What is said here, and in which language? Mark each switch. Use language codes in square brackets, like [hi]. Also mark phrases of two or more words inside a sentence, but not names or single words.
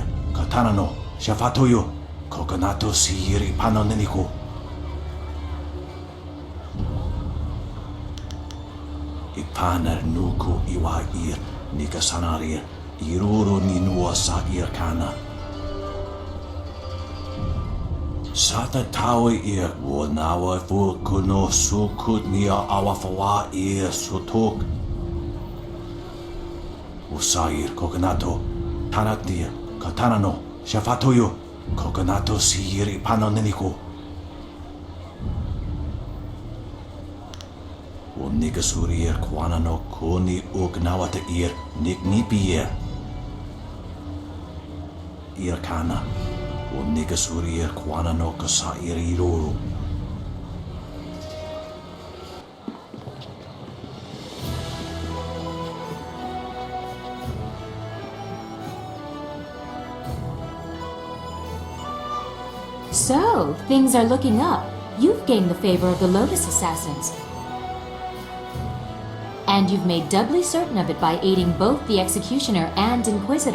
[en] Katanano, Shafatoyo, Kokonato Siri Panonenico. Ipanar Nuku Iwa Ir, Nikasanarir, Iroro ni nua sa irkana. Sata tawe ir wo nawa fu kuno sukut nia awafawa ir sutok. Usair kokonato tanatir katanano shafatoyo kokonato siri panoneniko. Nigasuri ir kwanano kuni ugnawata ir niknipi ir. Irkana. Nigasuri ir kwanano kasa ir iroro. So, things are looking up. You've gained the favor of the Lotus Assassins. And you've made doubly certain of it by aiding both the Executioner and Inquisitor.